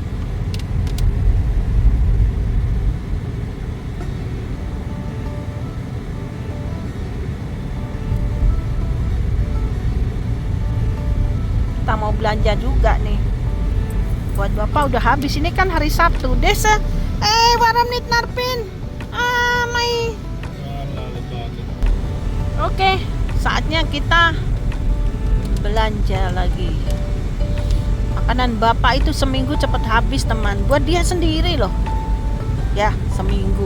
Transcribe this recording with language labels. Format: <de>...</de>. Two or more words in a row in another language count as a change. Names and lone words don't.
<id>Kita mau belanja juga nih. Buat Bapak udah habis. Ini kan hari Sabtu. Desa.</id> <nl>Waarom niet naar pin? Mai.</nl> <id>Oke, saatnya kita belanja lagi. Makanan Bapak itu seminggu cepat habis, teman. Buat dia sendiri loh. Ya, seminggu.</id>